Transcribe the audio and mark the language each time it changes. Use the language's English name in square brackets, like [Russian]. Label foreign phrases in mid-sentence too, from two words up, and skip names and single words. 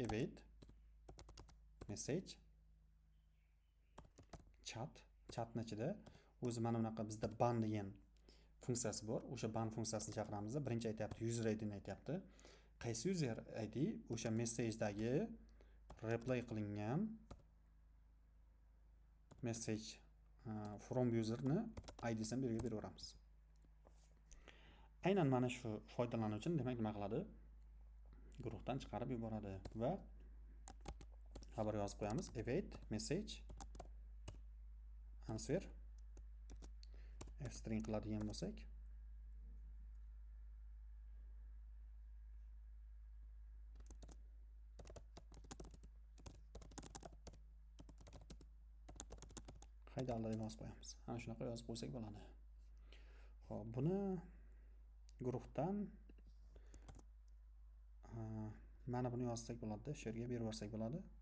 [English] Await message [Uzbek] chatning ichida o'zi mana bunaqa bizda ban degan funksiyasi bor. O'sha ban funksiyasini chaqiramiz. Birinchi aytayapti, user ID ni aytayapti. Qaysi user ID? O'sha message'dagi replay qilingan [English] message from user [Uzbek] ni ID'sini belgilab beraveramiz. Aynan mana shu foydalanuvchini demak nima qiladi? guruhdan chiqarib yuboradi va xabar yozib qo'yamiz. [English] Await message answer f-string [Uzbek] qiladigan bo'lsak, haydaldi deb yozib qo'yamiz. Ana shunaqa yozib qo'ysak bo'ladi. Xo'p, buni guruhdan mana buni yozsak bo'ladi, shu yerga berib yuborsak bo'ladi.